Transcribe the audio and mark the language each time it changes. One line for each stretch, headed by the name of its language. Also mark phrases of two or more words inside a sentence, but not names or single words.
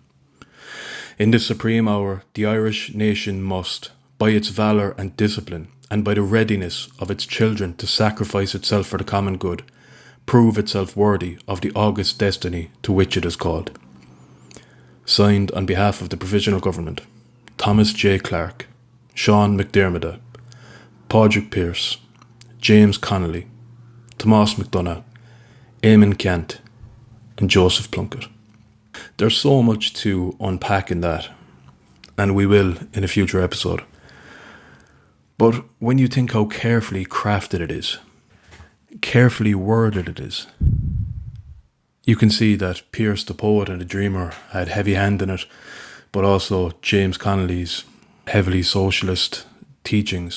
English: In this supreme hour, the Irish nation must, by its valour and discipline, and by the readiness of its children to sacrifice itself for the common good, prove itself worthy of the august destiny to which it is called. Signed on behalf of the Provisional Government, Thomas J. Clarke, Sean McDermott, Padraig Pearse, James Connolly, Tomás McDonagh, Eamon Kent, and Joseph Plunkett. There's so much to unpack in that, and we will in a future episode. But when you think how carefully crafted it is, carefully worded it is, you can see that Pearse the poet and the dreamer had heavy hand in it, but also James Connolly's heavily socialist teachings.